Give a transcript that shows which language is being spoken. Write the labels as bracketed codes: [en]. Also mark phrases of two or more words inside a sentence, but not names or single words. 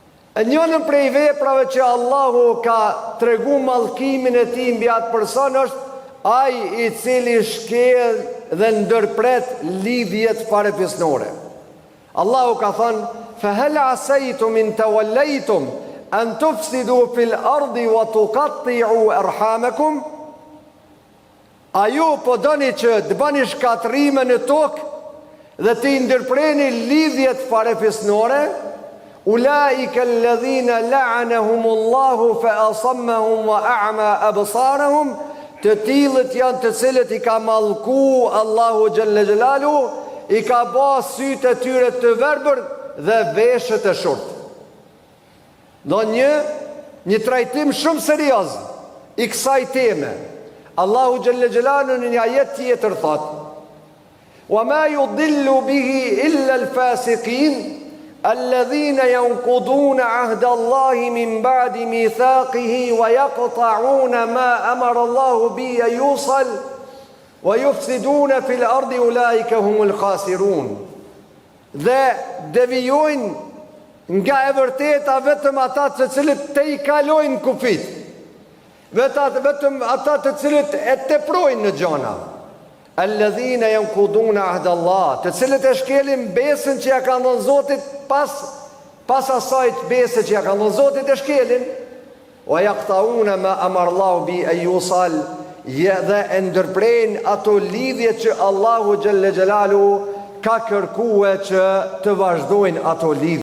[sq] E njënën prej veprave që Allahu ka tregu mallkimin e tij mbi atë person është ai I cili shkel dhe ndërpret lidhjet farefisnore. Allahu ka thënë: [ar] "فهل عسيتم إن توليتم أن تفسدوا في الأرض وتقطعوا أرحامكم?" [sq] A ju po doni që të bëni shkatrime në tokë dhe të ndërpreni lidhjet farefisnore? [ar] أولئك الذين لعنهم الله فأصمهم وأعمى أبصارهم, [sq] të tillët janë të cilët I ka mallku Allahu [ar] جل جلاله, [sq] I ka bë sytë e tyre të verbër dhe veshët e shurtë. Do një trajtim shumë serioz I kësaj teme. Allahu [ar] جل جلاله [sq] në një ajet tjetër thot: [ar] "وما يضل به إلا الفاسقين الذين ينقضون عهد الله من بعد ميثاقه ويقطعون ما أمر الله بأن يوصل ويفسدون في الأرض أولئك هم الخاسرون." [sq] Dhe devijojnë nga e vërteta vetëm ata të cilët te I kalojnë kufit, vetëm ata të cilët e teprojnë në gjona. [ar] الذين ينقضون عهد الله, [sq] të cilët e shkelin besën që ja ka dhënë Zoti pas asaj besë që ja ka dhënë Zoti e shkelin. [ar] ويقطعون ما أمر الله بأن يوصل, [sq] dhe e ndërprejnë ato lidhje që Allahu [ar] جل جلاله [sq] ka kërkuar që të vazhdojnë ato lidhje.